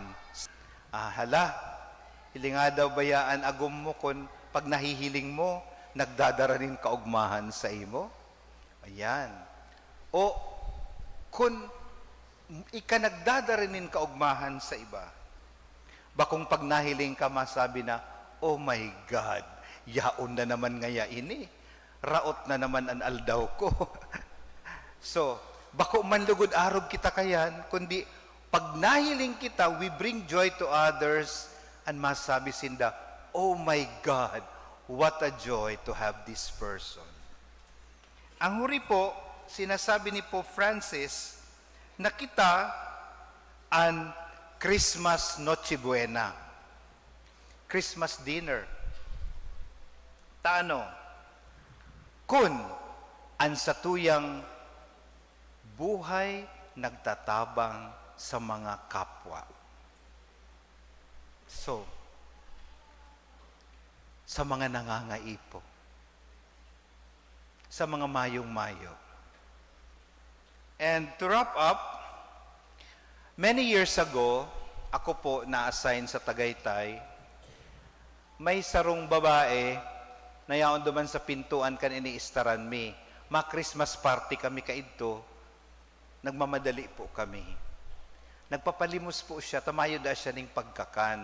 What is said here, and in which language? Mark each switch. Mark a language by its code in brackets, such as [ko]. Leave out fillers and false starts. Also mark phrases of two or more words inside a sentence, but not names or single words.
[bik] Hala, hilinga daw bayaan agum mo kun pag nahihiling mo, nagdadara nin kaugmahan sa imo? Ayan. O, kun ika nagdadara nin kaugmahan sa iba, bakong pag nahiling ka masabi na, [en] oh my God, [bik] yaon na naman ngaya ini. Raot na naman ang aldaw ko. So, bako man lugod arog kita kayan, kundi pag nahiling kita, [en] we bring joy to others and [bik] masabi sinda, [en] oh my God, what a joy to have this person. [bik] Ang huri po, sinasabi ni Pope Francis, na kita ang Christmas Noche Buena. [en] Christmas dinner. [bik] Taano? Kun ang satuyang buhay nagtatabang sa mga kapwa. So, sa mga nangangaipo, sa mga mayong-mayo. [en] And to wrap up, many years ago, [bik] ako po na-assign sa Tagaytay, may sarong babae na yaon duman sa pintuan kan iniistaran mi. Ma-Christmas party kami kaidto, nagmamadali po kami. Nagpapalimos po siya, tamayo da siya ning pagkakan.